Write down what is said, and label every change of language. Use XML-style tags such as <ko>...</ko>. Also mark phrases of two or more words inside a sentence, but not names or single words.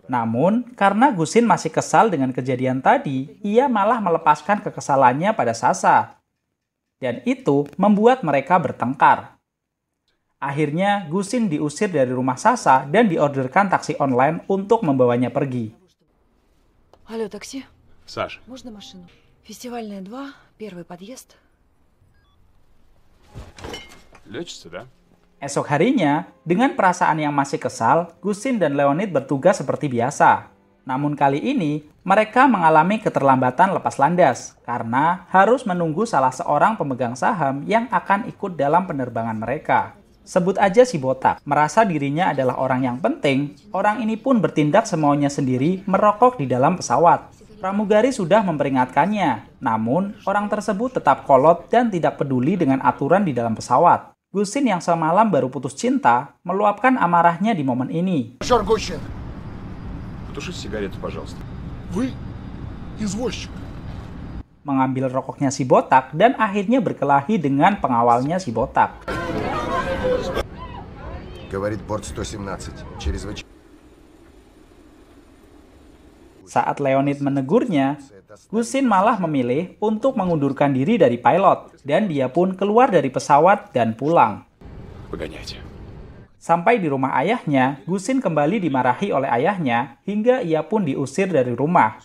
<id>Namun, karena Gusin masih kesal dengan kejadian tadi, ia malah melepaskan kekesalannya pada Sasha. Dan itu membuat mereka bertengkar. Akhirnya, Gusin diusir dari rumah Sasa dan diorderkan taksi online untuk membawanya pergi.</id> <ru>Алло, такси? Саш, Можно машину? Фестивальная 2, первый подъезд. лечится, да?</ru> <id>Esok harinya, dengan perasaan yang masih kesal, Gusin dan Leonid bertugas seperti biasa. Namun kali ini, mereka mengalami keterlambatan lepas landas karena harus menunggu salah seorang pemegang saham yang akan ikut dalam penerbangan mereka. Sebut aja si botak, merasa dirinya adalah orang yang penting, orang ini pun bertindak semaunya sendiri merokok di dalam pesawat. Pramugari sudah memperingatkannya, namun orang tersebut tetap kolot dan tidak peduli dengan aturan di dalam pesawat. Gusin yang semalam baru putus cinta, meluapkan amarahnya di momen ini.</id> <ru>Потуши сигарету, пожалуйста. Вы извозчик.</ru> <id>Mengambil rokoknya si botak dan akhirnya berkelahi dengan pengawalnya si botak.</id> <ru>Говорит борт 117. Чрезвычайно.</ru> <id>Saat Leonid menegurnya, Gusin malah memilih untuk mengundurkan diri dari pilot dan dia pun keluar dari pesawat dan pulang.</id> <ru>Погоняйте.</ru> <id>Sampai di rumah ayahnya, Gusin kembali dimarahi oleh ayahnya hingga ia pun diusir dari rumah.</id>